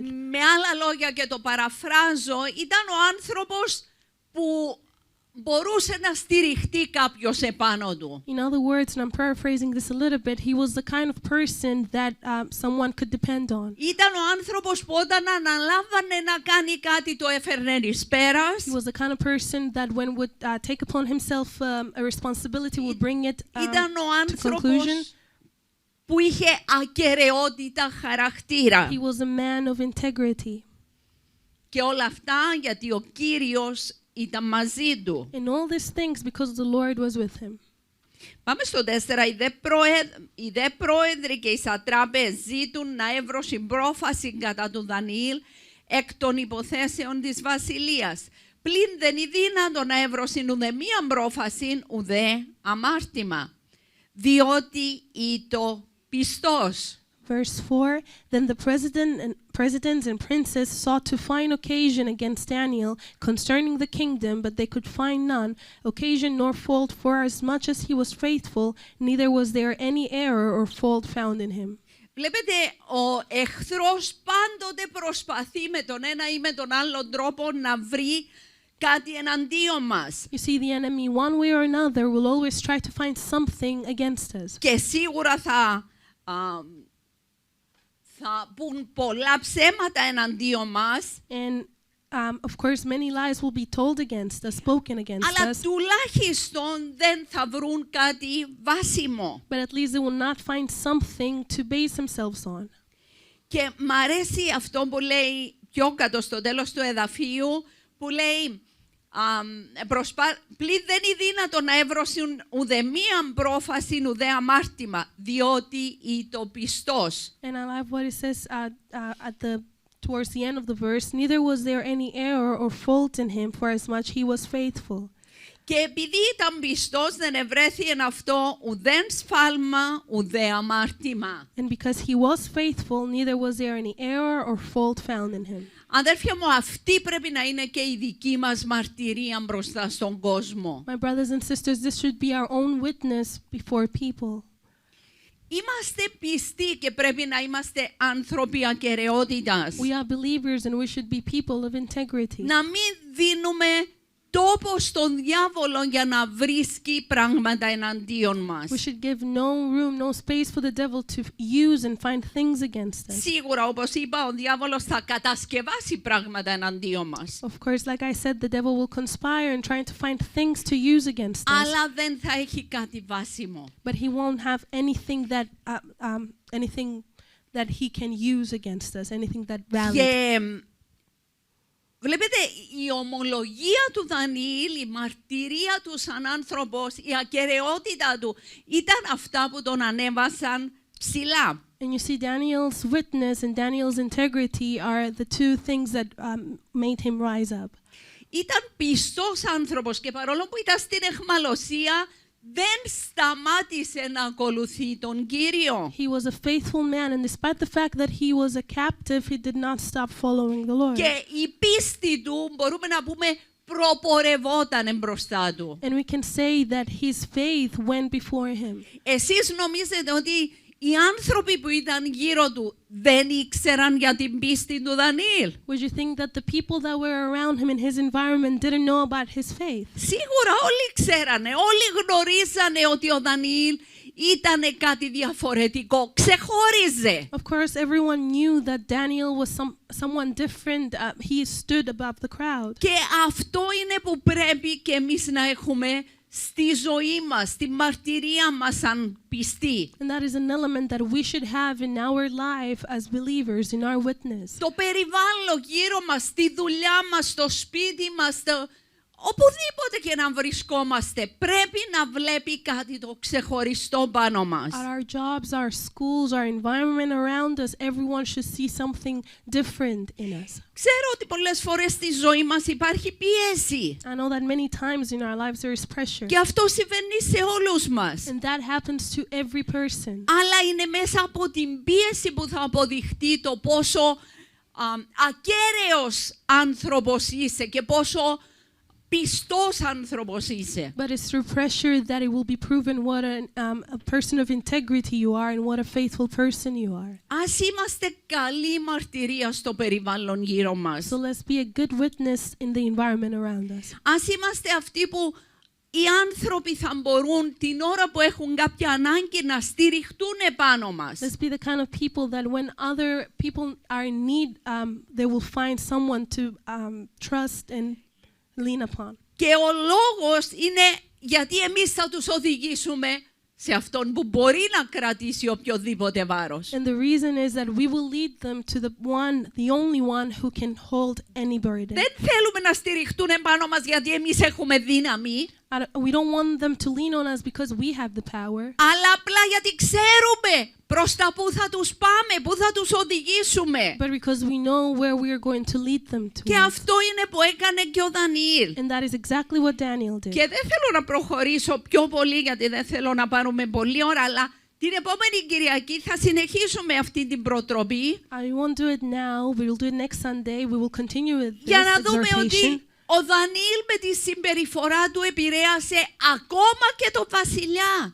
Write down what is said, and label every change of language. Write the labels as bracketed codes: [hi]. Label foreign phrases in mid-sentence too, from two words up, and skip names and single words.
[el] Με άλλα λόγια, και το παραφράζω, ήταν ο άνθρωπος που μπορούσε να στηριχτεί κάποιος επάνω του. [en] In other words, and I'm paraphrasing this a little bit, he was the kind of person that someone could depend on. [el] Ήταν ο άνθρωπος που όταν αναλάμβανε να κάνει κάτι το έφερνε εις πέρας. [en] He was the kind of person that when would take upon himself a responsibility would bring it [el] Ήταν ο [en] to conclusion. [el] άνθρωπος που είχε ακεραιότητα χαρακτήρα. [en] He was a man of integrity. [el] Και όλα αυτά γιατί ο Κύριος ήταν μαζί του. [en] In all these things because the Lord was with him. [el] Πάμε στο 4. Οι δε πρόεδροι και οι σατράπες ζήτουν να εύρωσιν πρόφαση κατά του Δανιήλ εκ των υποθέσεων της βασιλείας. Πλην δεν είναι δύνατο να εύρωσιν ουδέ μίαν πρόφαση ουδέ αμάρτημα, διότι ήτο πιστός. [en] Verse 4, then the presidents and princes sought to find occasion against Daniel concerning the kingdom, but they could find none, occasion nor fault, for as much as he was faithful, neither was there any error or fault found in him. [el] Βλέπετε, ο εχθρός πάντοτε προσπαθεί με τον ένα ή με τον άλλο τρόπο να βρει κάτι εναντίον μας. [en] You see, the enemy, one way or another, will always try to find something against us. [el] Και σίγουρα θα πουν πολλά ψέματα εναντίον μας. [en] And of course, many lies will be told against us, spoken against [el] Αλλά [en] us. [el] τουλάχιστον δεν θα βρουν κάτι βάσιμο. [en] But at least they will not find something to base themselves on. [el] Και μ' αρέσει αυτό που λέει πιο κάτω στο τέλος του εδαφίου, που λέει πλην δεν είναι δύνατο να εύρωσουν ουδέ μίαν πρόφαση ουδέ αμάρτημα, διότι ήτο πιστός. [en] And I love what it says towards the end of the verse, neither was there any error or fault in him, for as much he was faithful. [el] Και επειδή ήταν πιστός δεν ευρέθη εν αυτό ουδέν σφάλμα ουδέ αμάρτημα. [en] And because he was faithful, neither was there any error or fault found in him. [el] Αδέρφια μου, αυτή πρέπει να είναι και η δική μας μαρτυρία μπροστά στον κόσμο. [en] My brothers and sisters, this should be our own witness before people. [el] Είμαστε πιστοί και πρέπει να είμαστε άνθρωποι ακεραιότητας. [en] We are believers and we should be people of integrity. [el] Να μην δίνουμε τόπο στον διάβολο για να βρίσκει πράγματα εναντίον μας. [en] We should give no room, no space for the devil to use and find things against us. [el] Σίγουρα, όπως είπα, ο διάβολος θα κατασκευάσει πράγματα εναντίον μας. [en] Of course, like I said, the devil will conspire and try to find things to use against us. [el] Αλλά δεν θα έχει κάτι βάσιμο. [en] But he won't have anything that he can use against us, anything that valid. [el] Και βλέπετε, η ομολογία του Δανιήλ, η μαρτυρία του σαν άνθρωπος, η ακεραιότητα του ήταν αυτά που τον ανέβασαν ψηλά. [en] And you see, Daniel's witness and Daniel's integrity are the two things that made him rise up. [el] Ήταν πιστός άνθρωπος και παρόλο που ήταν στην αιχμαλωσία, δεν σταμάτησε να ακολουθεί τον Κύριο. [en] He was a faithful man, and despite the fact that he was a captive, he did not stop following the Lord. [el] Και η πίστη του, μπορούμε να πούμε, προπορευόταν μπροστά του. [en] And we can say that his faith went before him. [el] Εσείς νομίζετε ότι οι άνθρωποι που ήταν γύρω του δεν ήξεραν για την πίστη του Δανιήλ? [en] Would you think that the people that were around him in his environment didn't know about his faith? [el] Σίγουρα όλοι ξέρανε, όλοι γνωρίζανε ότι ο Δανιήλ ήταν κάτι διαφορετικό, ξεχώριζε. [en] Of course, everyone knew that Daniel was someone different. He stood above the crowd. [el] Και αυτό είναι που πρέπει και εμείς να έχουμε στη ζωή μας, στη μαρτυρία μας σαν πιστοί. [en] And that is an element that we should have in our life as believers, in our witness. [el] Το περιβάλλον γύρω μας, στη δουλειά μας, στο σπίτι μας, οπουδήποτε και να βρισκόμαστε, πρέπει να βλέπει κάτι το ξεχωριστό πάνω μας. [en] At our jobs, our schools, our environment around us, everyone should see something different in us. [el] Ξέρω ότι πολλές φορές στη ζωή μας υπάρχει πίεση. [en] I know that many times in our lives there is pressure. [el] Και αυτό συμβαίνει σε όλους μας. [en] And that happens to every person. [el] Αλλά είναι μέσα από την πίεση που θα αποδειχτεί το πόσο ακέραιος άνθρωπος είσαι και πόσο πιστός άνθρωπος είσαι. [en] But it's through pressure that it will be proven what a person of integrity you are and what a faithful person you are. [el] Ας είμαστε καλή μαρτυρία στο περιβάλλον γύρω μας. [en] So let's be a good witness in the environment around us. [el] Ας είμαστε αυτοί που οι άνθρωποι θα μπορούν την ώρα που έχουν κάποια ανάγκη να στηριχτούν επάνω μας. [en] Let's be the kind of people that when other people are in need, they will find someone to trust and lean upon. [el] Και ο λόγος είναι γιατί εμείς θα τους οδηγήσουμε σε αυτόν που μπορεί να κρατήσει οποιοδήποτε βάρος. [en] And the reason is that we will lead them to the only one who can hold any burden. [el] Δεν θέλουμε να στηριχτούν επάνω μας γιατί εμείς έχουμε δύναμη. [en] We don't want them to lean on us because we have the power. [el] Αλλά απλά γιατί ξέρουμε προς τα που θα τους πάμε, που θα τους οδηγήσουμε. [en] But because we know where we are going to lead them to. [el] Και αυτό είναι που έκανε και ο Δανιήλ. [en] And that is exactly what Daniel did. [el] Και δεν θέλω να προχωρήσω πιο πολύ γιατί δεν θέλω να πάρουμε πολλή ώρα, αλλά την επόμενη Κυριακή θα συνεχίσουμε αυτή την προτροπή. [en] I won't do it now. We will do it next Sunday. We will continue with this [el] Για να δούμε [en] exhortation. [el] ότι ο Δανιήλ με τη συμπεριφορά του επηρέασε ακόμα και τον βασιλιά.